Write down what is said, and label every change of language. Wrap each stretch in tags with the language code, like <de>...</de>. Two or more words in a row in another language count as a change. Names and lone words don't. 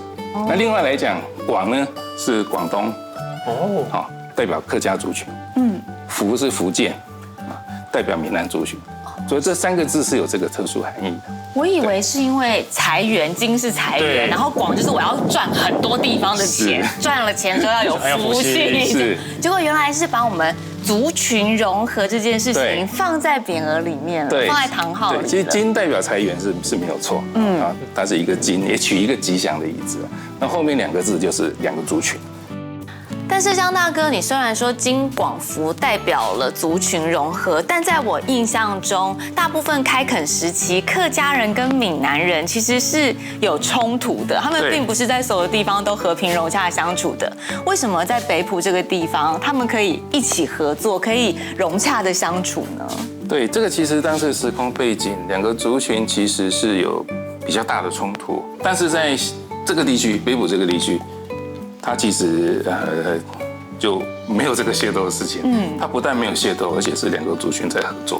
<zh>那另外來講，廣呢是廣東，好，代表客家族群。福是福建，代表閩南族群。所以這3個字是有這個特殊含義的。我以為是因為財源，金是財源，然後廣就是我要賺很多地方的錢，賺了錢就要有福氣。是，結果原來是把我們族群融合這件事情放在匾額裡面了，放在堂號裡了。其實金代表財源是沒有錯，它是一個金，也取一個吉祥的意思。那後面2個字就是2個族群。但是江大哥，你雖然說金廣福代表了族群融合，但在我印象中，大部分開墾時期，客家人跟閩南人其實是有衝突的，他們並不是在所有地方都和平融洽相處的。為什麼在北埔這個地方，他們可以一起合作，可以融洽的相處呢？對，這個其實當時時空背景，2個族群其實是有比較大的衝突，但是在這個地區，北埔這個地區。他其實就沒有這個械鬥的事情，他不但沒有械鬥，而且是2個族群在合作。</zh>